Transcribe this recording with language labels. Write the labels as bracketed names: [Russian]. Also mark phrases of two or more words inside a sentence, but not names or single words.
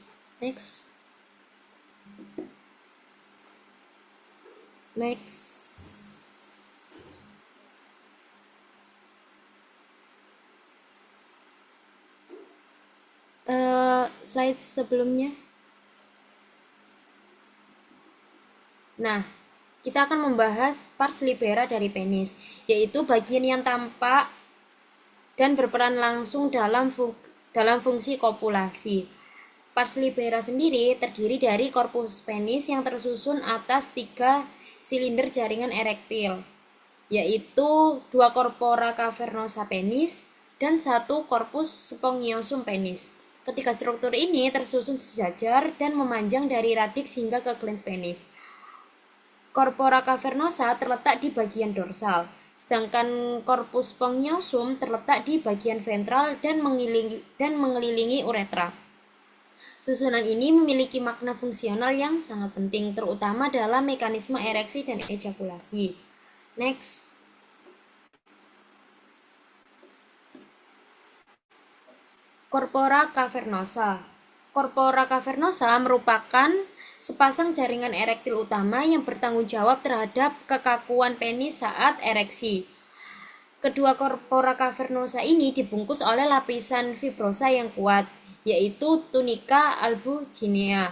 [Indonesian] Next. Slide sebelumnya. Nah, kita akan membahas pars libera dari penis, yaitu bagian yang tampak dan berperan langsung dalam fungsi kopulasi. Pars libera sendiri terdiri dari korpus penis yang tersusun atas 3 silinder jaringan erektil, yaitu 2 corpora cavernosa penis dan 1 corpus spongiosum penis. Ketiga struktur ini tersusun sejajar dan memanjang dari radiks hingga ke glans penis. Corpora cavernosa terletak di bagian dorsal, sedangkan corpus spongiosum terletak di bagian ventral dan mengelilingi uretra. Susunan ini memiliki makna fungsional yang sangat penting, terutama dalam mekanisme ereksi dan ejakulasi. Next. Corpora cavernosa. Corpora cavernosa merupakan sepasang jaringan erektil utama yang bertanggung jawab terhadap kekakuan penis saat ereksi. Kedua corpora cavernosa ini dibungkus oleh lapisan fibrosa yang kuat, yaitu tunica albuginea.